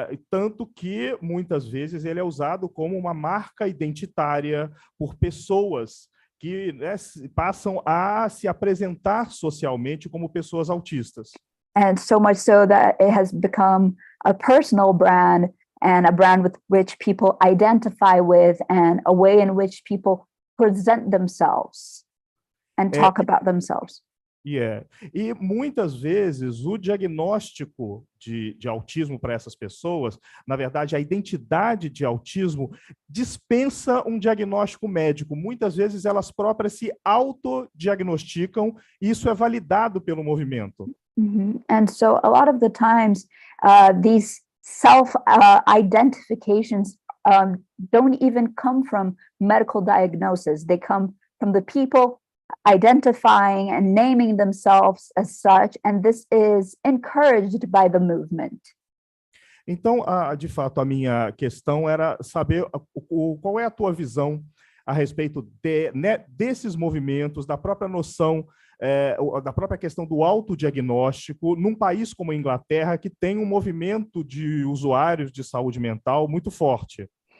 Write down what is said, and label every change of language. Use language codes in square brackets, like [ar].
[pt] Tanto que, muitas vezes, ele é usado como uma marca identitária por pessoas que, né, passam a se apresentar socialmente como pessoas autistas. [en] And so much so that it has become a personal brand and a brand with which people identify with and a way in which people present themselves and talk about themselves. [pt] E muitas vezes o diagnóstico de autismo para essas pessoas, na verdade, a identidade de autismo dispensa um diagnóstico médico. Muitas vezes elas próprias se autodiagnosticam e isso é validado pelo movimento. [en] And so a lot of the times these self-identifications don't even come from medical diagnosis. They come from the people identifying and naming themselves as such, and this is encouraged by the movement. [pt] Então, de fato, a minha questão era saber qual é a tua visão a respeito desses movimentos, da própria noção, da própria questão do autodiagnóstico, num país como a Inglaterra, que tem um movimento de usuários de saúde mental muito forte.